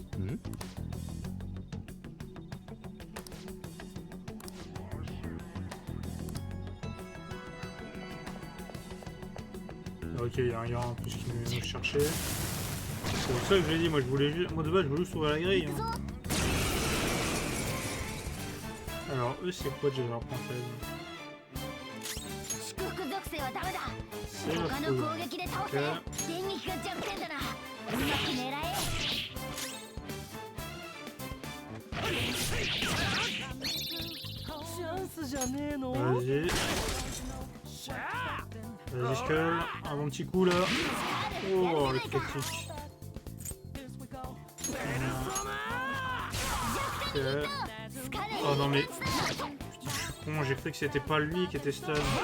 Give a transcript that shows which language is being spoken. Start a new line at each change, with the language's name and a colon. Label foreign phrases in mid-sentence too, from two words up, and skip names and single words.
French: Ok, il y a un gars en plus qui nous cherchait. C'est pour ça que je l'ai dit, moi je voulais juste. Moi de base je voulais juste ouvrir la grille. Hein. Alors eux c'est quoi déjà leur princesse?
Japanese: 祝福属性はダメだ
French: C'est la
Japanese: 他の
French: foudre.
Japanese: 攻撃で倒せ
French: Ok.
Japanese: 電撃が弱点だなうまく狙えチャンスじゃねえの
French: Vas-y. Vas-y Skull, un bon petit coup là. Oh le critique. Ok. Oh non mais. Putain, je suis con, j'ai cru que c'était pas lui qui était stun.